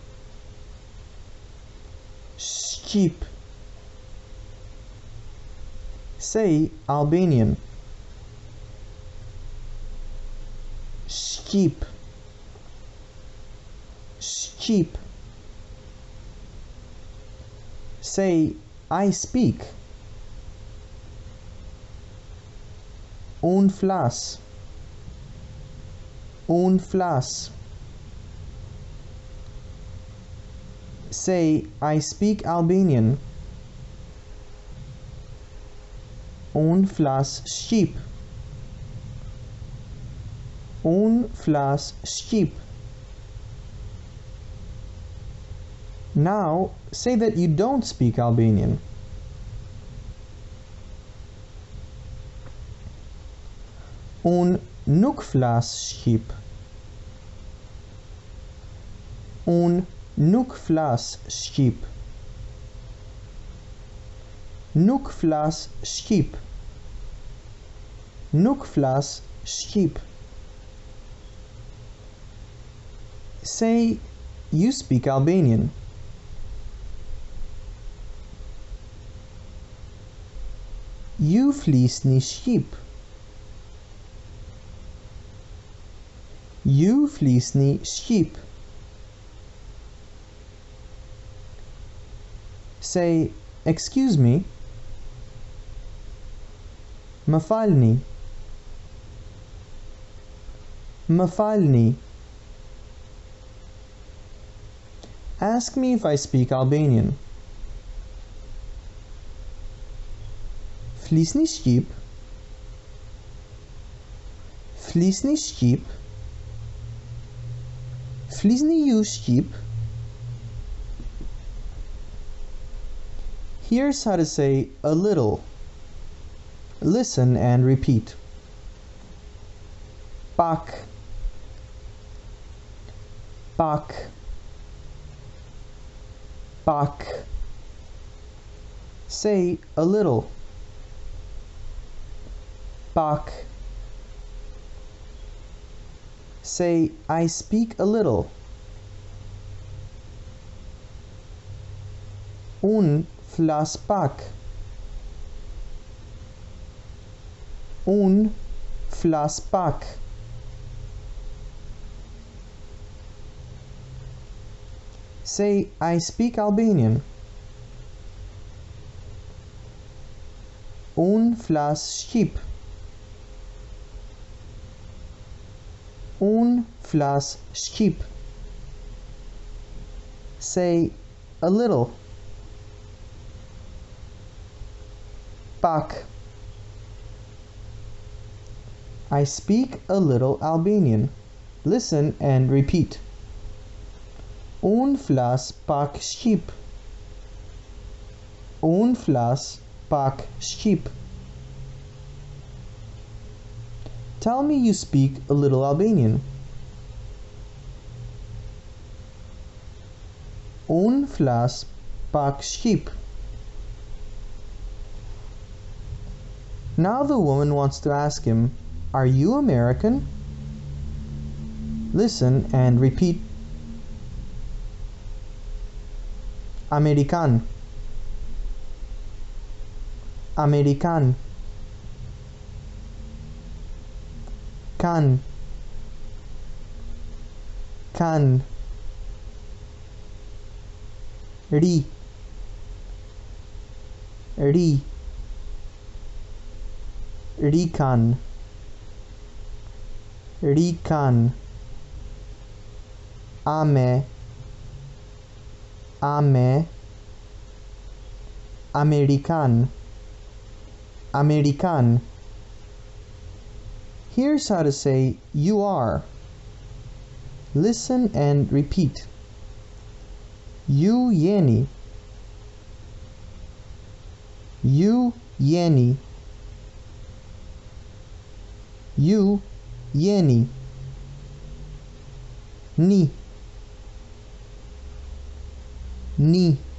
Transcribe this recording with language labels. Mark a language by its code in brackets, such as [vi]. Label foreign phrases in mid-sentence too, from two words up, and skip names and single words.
[en] Shqip. Say Albanian. [sq] Shqip. Shqip. [en] Say I speak. [sq] Un flas. Un flas. [en] Say I speak Albanian. [sq] Un flas shqip. Un flas shqip. [en] Now, say that you don't speak Albanian. [sq] Un nuk flas shqip. Un Nuk flas shqip. Nuk flas shqip. Nuk flas shqip. [en] Say, you speak Albanian. [sq] Ju flisni shqip. Ju flisni shqip. [en] Say, excuse me. [sq] Më falni. Më falni. [en] Ask me if I speak Albanian. [sq] Flisni shqip. Flisni shqip. Flisni ju shqip. [en] Here's how to say a little. Listen and repeat. [sq] Pak. Pak. Pak. [en] Say a little. Pak. Say, I speak a little. [sq] Un flas pak. Un flas pak. [en] Say, I speak Albanian. [sq] Un flas shqip. Un flas shqip. [en] Say, a little. [sq] Pak. [en] I speak a little Albanian. Listen and repeat. [sq] Un flas pak shqip. Un flas pak shqip. [en] Tell me you speak a little Albanian. [sq] Un flas pak shqip. [en] Now the woman wants to ask him, are you American? Listen and repeat. American. American. [sq] Kan. Kan. Ri. Ri. Rikan. Rikan. Ame. [en] Ame. American. American. Here's how to say you are. Listen and repeat. [sq] Ju jeni. Ju jeni. Ju jeni. Ni. Ni.